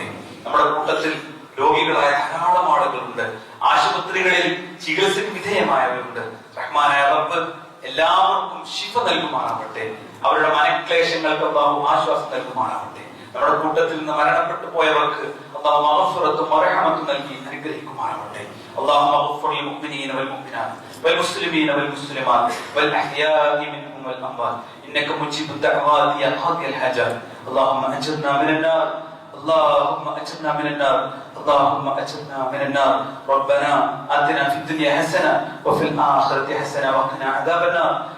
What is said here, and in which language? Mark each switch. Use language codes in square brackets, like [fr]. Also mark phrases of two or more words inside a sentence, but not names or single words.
[ml] നമ്മുടെ കൂട്ടത്തിൽ രോഗികളായ ധാരാളം ആളുകളുണ്ട്, ആശുപത്രികളിൽ ചികിത്സയ്ക്ക് വിധേയമായവരുണ്ട്. റഹ്മാനായ റബ്ബ് എല്ലാവർക്കും ശിഫ നൽകുമാറാവട്ടെ. അവരുടെ മനക്ലേശങ്ങൾക്ക് അല്ലാഹു ആശ്വാസം നൽകുമാറാവട്ടെ. നമ്മുടെ കൂട്ടത്തിൽ നിന്ന് മരണപ്പെട്ടു പോയവർക്ക് അല്ലാഹു മഗ്ഫിറത്തും റഹ്മത്തും നൽകി അനുഗ്രഹിക്കുമാറാവട്ടെ. [ar] اللهم اغفر للمؤمنين والمؤمنات والمسلمين والمسلمات والأحياء منهم والأموات إنك مجيب الدعوات يا قاضي الحاجات. اللهم أجرنا من النار، اللهم أجرنا من النار، اللهم أجرنا من النار. ربنا آتنا في الدنيا حسنة وفي الآخرة حسنة وقنا عذاب النار.